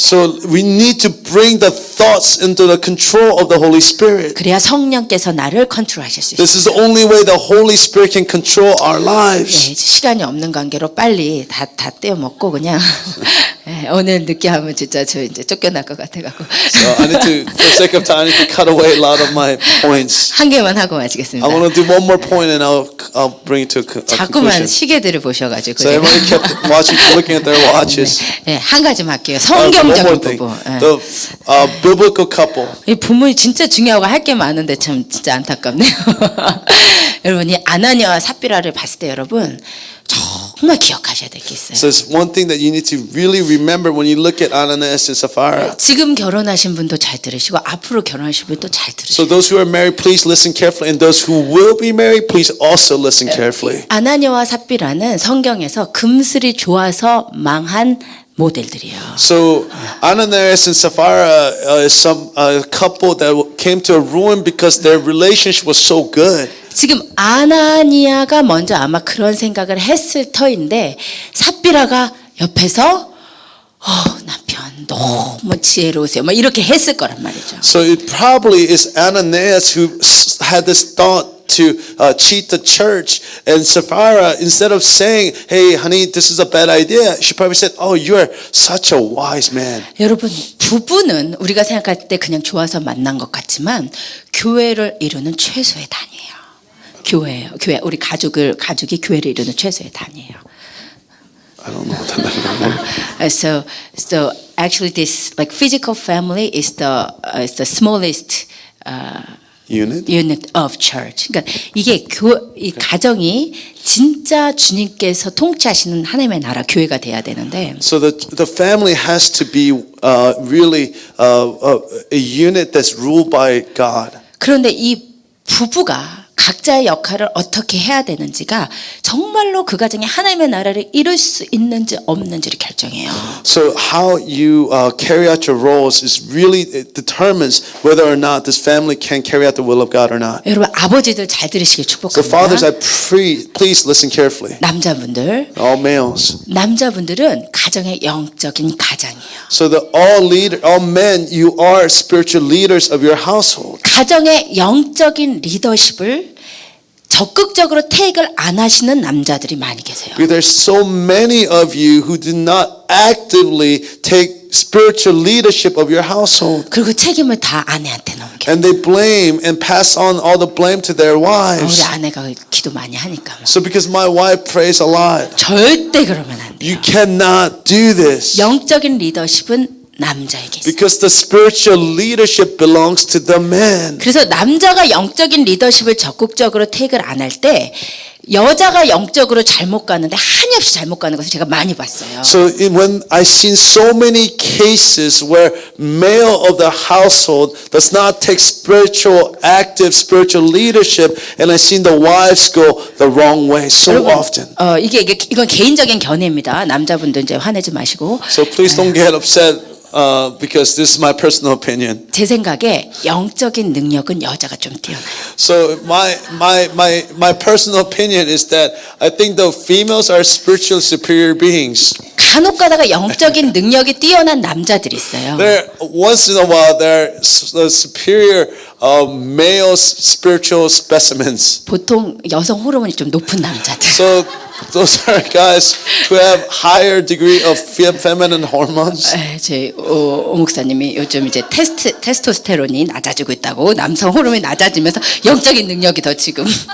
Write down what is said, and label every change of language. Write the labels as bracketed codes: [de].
[en] So we need to bring the thoughts into the control of the Holy Spirit. [ko] 그래야 성령께서 나를 컨트롤하실 수 [en] This is the only way the Holy Spirit can control our lives. [ko] 네, 시간이 없는 관계로 빨리 다 떼어 먹고 그냥 네, 오늘 늦게 하면 진짜 저 이제 쫓겨날 것 같아갖고 [en] So I need to, for the sake of time, I need to cut away a lot of my points. [ko] 한 개만 하고 마치겠습니다. [en] I want to do one more point and I'll bring it to a [ko] 자꾸만 [en] conclusion. [ko] 시계들을 보셔가지고 [en] So everybody kept watching, looking at their watches. [ko] 네, 한 가지만 할게요. [en] One more [ko] 성경적인 [en] thing. [ko] 부분. 네. [en] The biblical couple. [ko] 이 부분이 진짜 중요하고 할 게 많은데 참 진짜 안타깝네요. 여러분 이 아나니아와 삽비라를 봤을 때 여러분 정말 기억하셔야 될 게 있어요. [en] So it's one thing that you need to really remember when you look at Ananias and Sapphira. [ko] 지금 결혼하신 분도 잘 들으시고 앞으로 결혼하실 분도 잘 [en] So [ko] 들으시고 [en] those who are married, please listen carefully, and those who will be married, please also listen carefully. [ko] 아나니아와 삽비라는 성경에서 금슬이 좋아서 망한 모델들이에요. [en] So Ananias and Sapphira is some couple that came to a ruin because their relationship was so good. [ko] 지금 아나니아가 먼저 아마 그런 생각을 했을 터인데 삽비라가 옆에서 남편 너무 지혜로우세요. 막 이렇게 했을 거란 말이죠. [en] So it probably is Ananias who had this thought to cheat the church, and Sapphira, instead of saying, "Hey, honey, this is a bad idea," she probably said, "Oh, you are such a wise man." [ko] 여러분 부부는 우리가 생각할 때 그냥 좋아서 만난 것 같지만 교회를 이루는 최소의 단위예요. 교회 우리 가족이 교회를 이루는 최소의 단위예요. [en] I don't know what that is. So actually, this like physical family is the smallest unit of church. [ko] 그러니까 이게 이 가정이 진짜 주님께서 통치하시는 하나님의 나라 교회가 돼야 되는데. [en] So the family has to be really a unit that's ruled by God. [ko] 그런데 이 부부가 각자의 역할을 어떻게 해야 되는지가 정말로 그 가정이 하나님의 나라를 이룰 수 있는지 없는지를 결정해요. [en] So how you carry out your roles is really it determines whether or not this family can carry out the will of God or not. [ko] 여러분 아버지들 잘 들으시길 [en] So fathers, [ko] 축복합니다. [en] I please listen carefully. [ko] 남자분들 [en] All males. [ko] 남자분들은 가정의 영적인 가장이에요. [en] So all men, you are spiritual leaders of your household. [ko] 가정의 영적인 리더십을 적극적으로 테이크를 안 하시는 남자들이 많이 계세요. [en] Because there's so many of you who do not actively take spiritual leadership of your household. [ko] 그리고 책임을 다 아내한테 넘겨. [en] And they blame and pass on all the blame to their [ko] 우리 [en] wives. [ko] 아내가 기도 많이 하니까. [en] So because my wife prays a lot, [ko] 절대 그러면 안 돼요. [en] you cannot do this. [ko] 영적인 리더십은 남자에게 있어요. [en] Because the spiritual leadership belongs to the man. [ko] 그래서 남자가 영적인 리더십을 적극적으로 택을 안 할 때 여자가 영적으로 잘못 가는데 한이 없이 잘못 가는 것을 제가 많이 봤어요. [en] So when I've seen so many cases where male of the household does not take spiritual, active spiritual leadership, and I've seen the wives go the wrong way so often. [ko] 이건 개인적인 견해입니다. 남자분들 이제 화내지 마시고. [en] So please don't get upset because this is my personal opinion. [ko] 제 생각에 영적인 능력은 여자가 좀 뛰어나요. [en] So my personal opinion is that I think the females are spiritual superior beings. [ko] 간혹 가다가 영적인 능력이 뛰어난 남자들이 있어요. [en] There once in a while there are superior male spiritual specimens. [ko] 보통 여성 호르몬이 좀 높은 남자들. [en] So those are guys who have higher degree of feminine hormones. [ko] 제 오 목사님이 요즘 이제 테스토스테론이 낮아지고 있다고 남성 호르몬이 낮아지면서 영적인 능력이 더 지금.